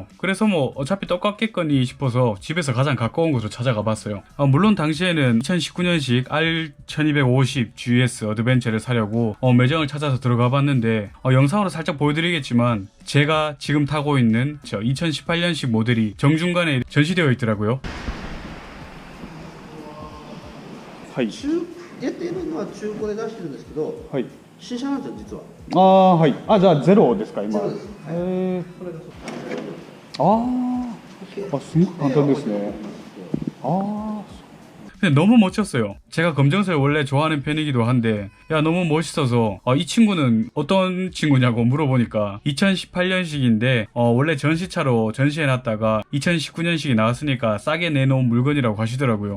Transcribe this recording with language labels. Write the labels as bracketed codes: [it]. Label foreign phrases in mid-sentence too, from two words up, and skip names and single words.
[ko] 그래서 뭐 어차피 똑같겠거니 싶어서 집에서 가장 가까운 곳으로 찾아가 봤어요. 물론 당시에는 2019년식 R1250 GS 어드벤처를 사려고 매장을 찾아서 들어가 봤는데 영상으로 살짝 보여드리겠지만 제가 지금 타고 있는 2018년식 모델이 정중간에 전시되어 있더라고요. [ja] はい。出てるのは中古で出してるんですけど、はい。新車なんですよ実は。ああ、はい。あ、じゃあゼロですか、今。ゼロです。へえ。これがああ、すごく簡単ですね。ああ。 [ko] 근데 너무 멋졌어요. 제가 검정색을 원래 좋아하는 편이기도 한데 야 너무 멋있어서 이 친구는 어떤 친구냐고 물어보니까 2018년식인데 원래 전시차로 전시해놨다가 2019년식이 나왔으니까 싸게 내놓은 물건이라고 하시더라고요.